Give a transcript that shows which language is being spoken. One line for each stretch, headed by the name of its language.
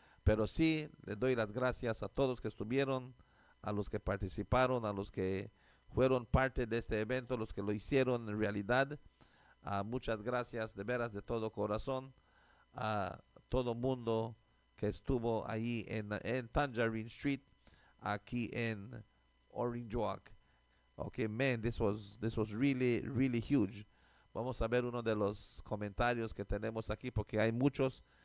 Spanish: Pero sí, les doy las gracias a todos que estuvieron, a los que participaron, a los que fueron parte de este evento, los que lo hicieron en realidad. Muchas gracias de veras de todo corazón a todo mundo que estuvo ahí en Tangerine Street, aquí en Orange Walk.
English: Okay, man, this was really huge.
Spanish: Vamos a ver uno de los comentarios que tenemos aquí porque hay muchos.